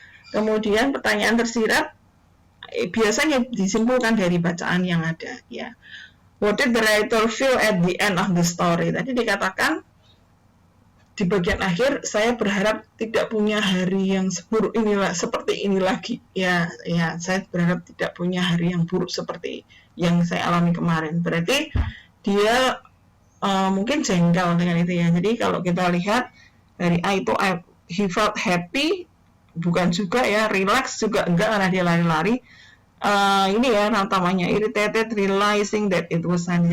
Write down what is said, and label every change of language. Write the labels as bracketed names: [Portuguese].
[Indonesian] Kemudian pertanyaan tersirat biasanya disimpulkan dari bacaan yang ada, ya. [English] What did the writer feel at the end of the story? [Indonesian] Tadi dikatakan di bagian akhir, saya berharap tidak punya hari yang seburuk inilah, seperti ini lagi, ya. Saya berharap tidak punya hari yang buruk seperti yang saya alami kemarin. Berarti dia mungkin jengkel dengan itu, ya. Jadi kalau kita lihat dari A itu [English] he felt happy, [Indonesian] bukan juga ya, relax juga enggak karena dia lari-lari. Ini ya namanya [English] irritated realizing that it was Sunday.